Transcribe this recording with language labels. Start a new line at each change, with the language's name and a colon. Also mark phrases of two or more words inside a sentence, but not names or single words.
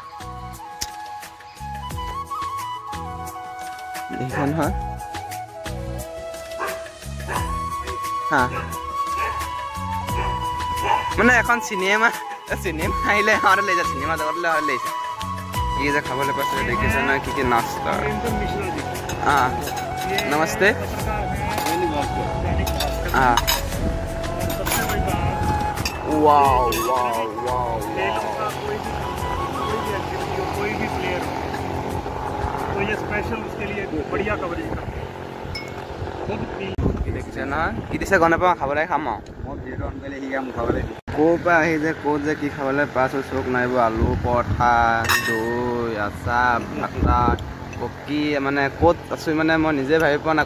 Assamese: দেখিছে নহয় হা, মানে এখন চিনেমা আহিলে সিহঁতে লৈ যায়, চিনেমা জগতলৈ হয় লাগিছে। কি যে খাবলৈ পাইছে দেখিছে নহয়, কি কি নাস্তা।
Hindi: नमस्ते। हाँ, वाओ वाओ वाओ, कोई भी प्लेयर हो तो ये स्पेशल उसके लिए बढ़िया कवरेज का।
Assamese: দেখিছে নহয়, কি দিছে গম নাপাওঁ, খাবলৈ খাম আৰু মই ভিডিঅ'টো অন কৰিলে সি মোক খাবলৈ দিম। ক'ৰ পৰা আহি যে ক'ত যে কি খাবলৈ পাইছোঁ চোক নাইব। আলু পৰঠা, দৈ, আচাৰ, ভাত, কি মানে ক'ত আছোঁ মানে মই নিজে ভাবি পোৱা নাই।